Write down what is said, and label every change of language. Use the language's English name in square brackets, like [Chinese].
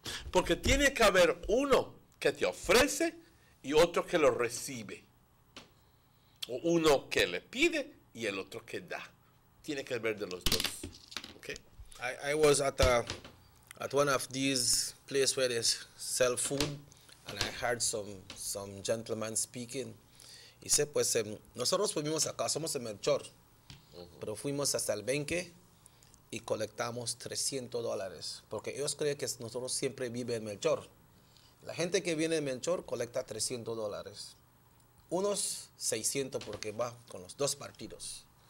[Spanish] Porque tiene que haber uno que te ofrece y otro que lo recibe. O uno que le pide y el otro que da. Tiene que haber de los dos. [English] Okay? I was at one of these places where they sell food, and I heard some gentleman speaking. [Spanish] Dice, pues nosotros fuimos acá, somos de Melchor, pero fuimos hasta el Benque y colectamos $300, porque ellos creen que nosotros siempre vivimos en Melchor. La gente que viene de Melchor colecta $300. Unos 600 porque va con los dos partidos.